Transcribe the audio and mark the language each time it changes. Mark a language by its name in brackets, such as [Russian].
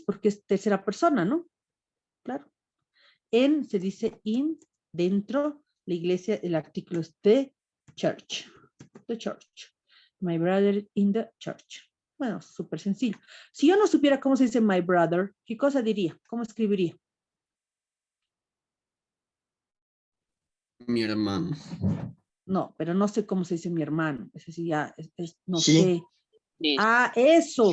[Spanish] Porque es tercera persona, ¿no? Claro. En se dice in, dentro, la iglesia, el artículo es the church. [English] The church. My brother in the church. [Spanish] Bueno, súper sencillo. Si yo no supiera cómo se dice my brother, ¿qué cosa diría? ¿Cómo escribiría? Mi hermano. No, pero no sé cómo se dice mi hermano. Es decir, ya, no Sí. sé. Ah, eso.